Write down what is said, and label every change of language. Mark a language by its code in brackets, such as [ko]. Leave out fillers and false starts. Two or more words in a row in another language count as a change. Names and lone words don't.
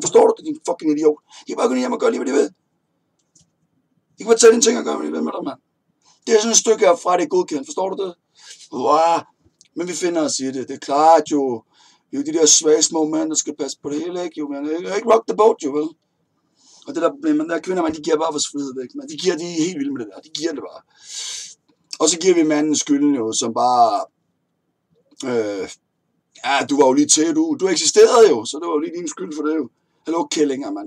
[da] Forstår du det, din fucking idiot? De kan bare gå ind i hjem og gøre lige, hvad de vil. De kan bare tage dine ting og gøre, hvad de vil med dig, mand. Det er sådan et stykke herfra, det er godkendt. Forstår du det? Wow. Men vi finder os i det. Det er klart jo. Det er jo de der svage små mænd, der skal passe på det hele, ikke? Jo, men ikke [en] rock the boat, [da] jo, vel? Og det der problem, man, der kvinder, man, de giver bare vores frihed væk, man. De er helt vilde med det der. De giver det bare. Og så giver vi manden skylden jo, som bare... du var jo lige til, du eksisterede jo, så det var jo lige din skyld for det jo. Hallo, kællinger, mand.